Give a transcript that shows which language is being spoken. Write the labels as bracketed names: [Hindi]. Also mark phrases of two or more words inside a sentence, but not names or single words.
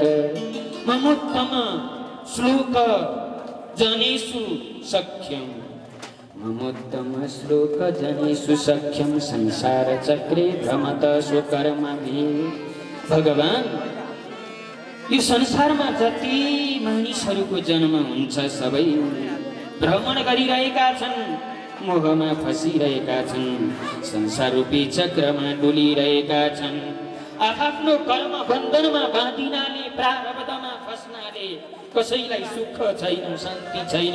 [Sanskrit] ममोत्तम श्लोक जनेषु सख्यम, ममोत्तम श्लोक जनेषु सख्यम संसार चक्रे भ्रमत सुकर्मभिः। [Nepali] भगवान, यो संसारमा जति मानिसहरूको जन्म हुन्छ सबै भ्रमण गरिरहेका छन्, मोहमा फसिरहेका छन्, संसार रूपी चक्रमा डुलिरहेका छन्। आफ्नो कर्म बन्धनमा बाँधिनाले, प्रारब्धमा फस्नाले कसैलाई सुख छैन, शान्ति छैन।